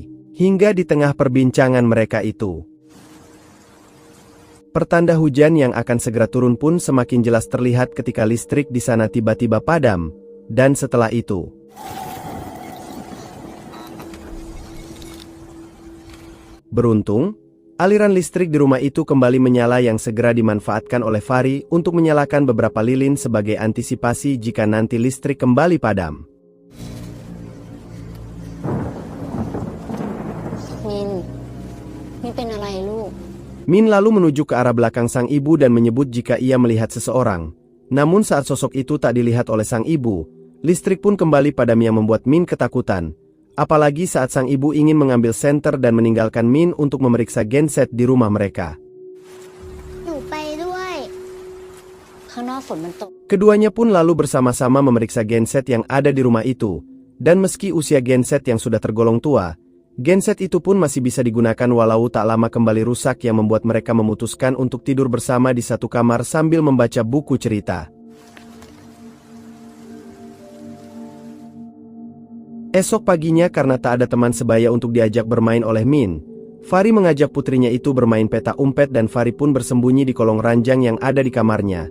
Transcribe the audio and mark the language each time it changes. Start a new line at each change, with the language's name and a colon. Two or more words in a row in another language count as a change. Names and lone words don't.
Indonesian: Hingga di tengah perbincangan mereka itu, pertanda hujan yang akan segera turun pun semakin jelas terlihat ketika listrik di sana tiba-tiba padam, dan setelah itu, beruntung, aliran listrik di rumah itu kembali menyala yang segera dimanfaatkan oleh Fari untuk menyalakan beberapa lilin sebagai antisipasi jika nanti listrik kembali padam.
Thai: Min เป็นอะไรลูก
Indonesian: Min lalu menuju ke arah belakang sang ibu dan menyebut jika ia melihat seseorang. Namun saat sosok itu tak dilihat oleh sang ibu, listrik pun kembali padam yang membuat Min ketakutan. Apalagi saat sang ibu ingin mengambil senter dan meninggalkan Min untuk memeriksa genset di rumah mereka.
Thai: หนูไปด้วย ข้างนอกฝนมันตก
Indonesian: Keduanya pun lalu bersama-sama memeriksa genset yang ada di rumah itu. Dan meski usia genset yang sudah tergolong tua, genset itu pun masih bisa digunakan walau tak lama kembali rusak yang membuat mereka memutuskan untuk tidur bersama di satu kamar sambil membaca buku cerita. Esok paginya karena tak ada teman sebaya untuk diajak bermain oleh Min, Fari mengajak putrinya itu bermain peta umpet dan Fari pun bersembunyi di kolong ranjang yang ada di kamarnya.